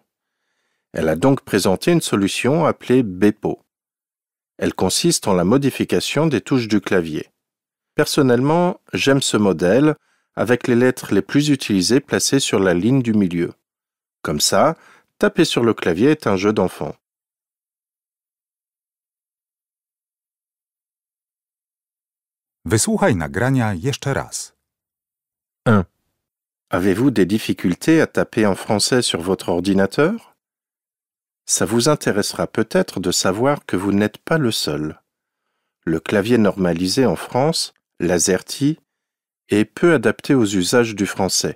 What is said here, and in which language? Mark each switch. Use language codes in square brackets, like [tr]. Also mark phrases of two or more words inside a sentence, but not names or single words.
[fr] Elle a donc présenté une solution appelée Bepo. Elle consiste en la modification des touches du clavier. Personnellement, j'aime ce modèle avec les lettres les plus utilisées placées sur la ligne du milieu. Comme ça, taper sur le clavier est un jeu d'enfant. [pl] Wysłuchaj nagrania jeszcze raz. 1. [fr] Avez-vous des difficultés à taper en français sur votre ordinateur? Ça vous intéressera peut-être de savoir que vous n'êtes pas le seul. Le clavier normalisé en France, l'AZERTY, est peu adapté aux usages du français.